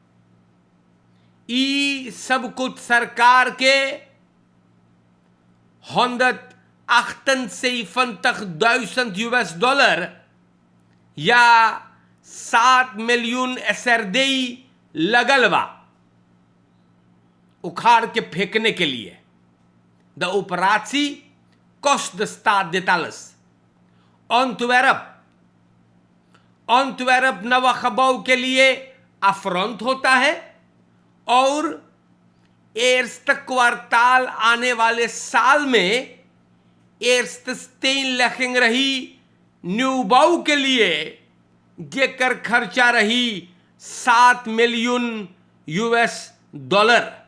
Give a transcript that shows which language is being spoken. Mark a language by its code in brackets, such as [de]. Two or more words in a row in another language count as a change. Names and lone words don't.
[hns] ई सब कुछ सरकार के 158.000 US डॉलर या 7 मिलियन SRD लगल बा उखाड़ के फेंकने के लिए। [nl] De operatie kost de staat dit alles। [hns] Antwerp नवा खबाऊ के लिए अफरंत होता है और [nl] eerst kwartaal [hns] आने वाले साल में [nl] eerste steenlegging [hns] रही न्यूबाऊ के लिए, जेकर खर्चा रही 7 मिलियन US डॉलर।